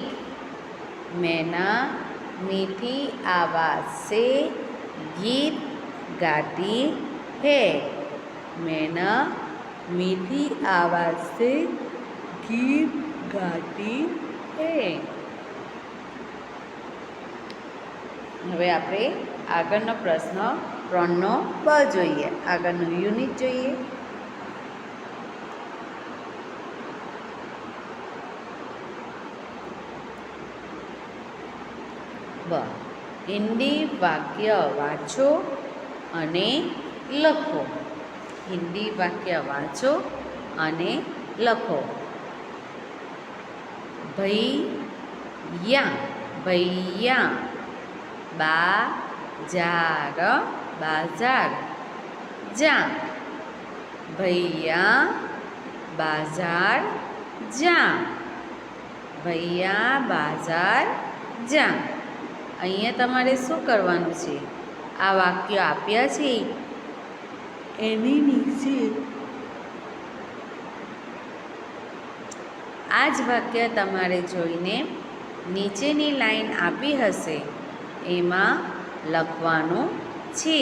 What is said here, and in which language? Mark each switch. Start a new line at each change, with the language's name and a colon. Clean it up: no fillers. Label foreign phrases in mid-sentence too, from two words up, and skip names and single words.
Hindi: मैना मीठी आवाज़ से गीत गाती है। मैना मीठी आवाज़ से गीत गाती है।
Gujarati: હવે આપણે આગળનો પ્રશ્ન 3નો બ જોઈએ. આગળનું યુનિટ જોઈએ. બ હિન્દી વાક્ય વાંચો અને લખો. હિન્દી વાક્ય વાંચો અને લખો.
Hindi: भैया भैया बाजार बाजार जा. भैया बाजार जा. भैया बाजार जा.
Gujarati: અહીંયા તમારે શું કરવાનું છે? આ વાક્ય આપ્યા છે એની નીચે આ જ વાક્ય તમારે જોઈને નીચેની લાઈન આપી હશે એમાં લખવાનું છે.